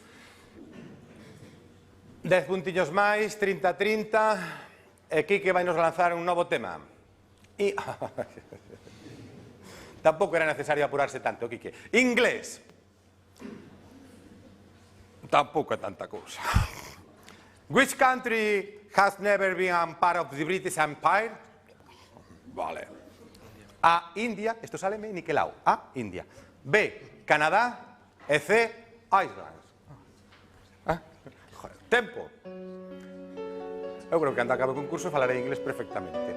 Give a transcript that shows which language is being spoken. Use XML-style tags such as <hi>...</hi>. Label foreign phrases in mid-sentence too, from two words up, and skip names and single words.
<gl>10 puntiños máis, 30-30. E Quique vai nos lanzar un novo tema. E... Tampouco era necesario apurarse tanto, Quique. Inglés. Tampouco é tanta cousa.</gl> <en>Which country has never been a part of the British Empire?</en> <gl>Vale. A, India. Isto sáleme niquelao. A, India. B, Canadá. E C, Iceland. Joder, tempo. Eu creo que cando acabe o concurso falarei inglés perfectamente.</gl>